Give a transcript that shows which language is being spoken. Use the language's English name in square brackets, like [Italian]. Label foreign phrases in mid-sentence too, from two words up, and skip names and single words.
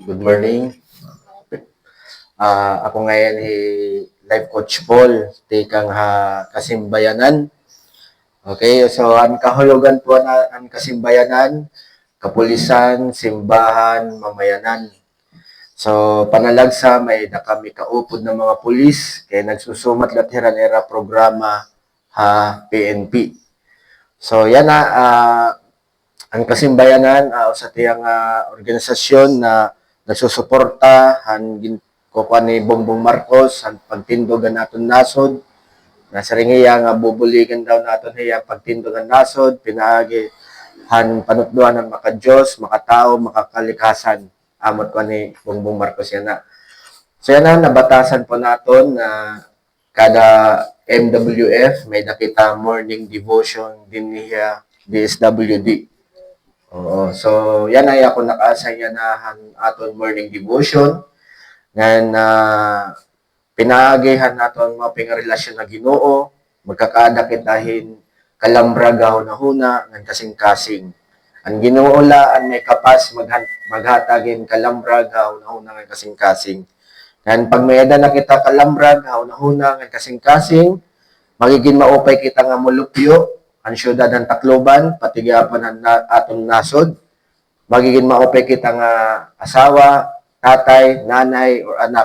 [English] Good morning. [Waray] Ako ngayon Life Coach Paul, tikang kasimbayanan. [Filipino] Okay, so ang kahulugan po na ang kasimbayanan, kapulisan, simbahan, mamayanan. [Waray] So panalagsa may kami kaupod ng mga pulis kay nagsusumat latira-nera programa PNP. So yan ang kasimbayanan sa tiyang organisasyon na nagsusuporta kukuha ni Bongbong Marcos ang pagtindogan naton nasod na sa ringiya nga bubuligan daw naton hiya pagtindogan nasod pinaagi panutluan ng makadiyos, makatao, makakalikasan amot ko ni Bongbong Marcos yan na. So yan na nabatasan po naton na kada MWF may nakita morning devotion din niya DSWD. Oo. So, yan ay ako nakaasaya na aton morning devotion. Ngayon pinaagihan naton mga pingarelasyon na Ginoo, magkakadakit dahin kalambragaw na huna ng kasing-kasing. Ang Ginoo laan may kapas maghatagin kalambragaw na huna ng kasing-kasing. Ngayon pag may na kita kalambragaw na huna ng kasing-kasing, magiging maupay kita nga mulupyo ang syudad ng Tacloban, patigapan ang atong nasod, magiging maupay kita nga asawa, tatay, nanay, or anak.